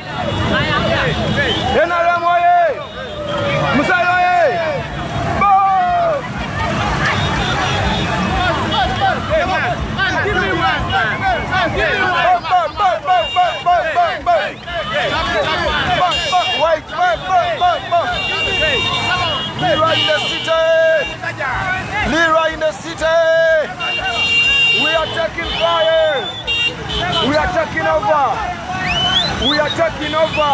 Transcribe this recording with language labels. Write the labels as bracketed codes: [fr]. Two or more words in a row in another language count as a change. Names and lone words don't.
[en] NRM oye. Musai oye. Bo. Give me one. Give me one. Bo, bo, bo, bo, bo, bo, bo. Wait, wait, wait, wait, wait. Lira in the city. Lira in the city. We are taking fire. We are taking over. We are taking over.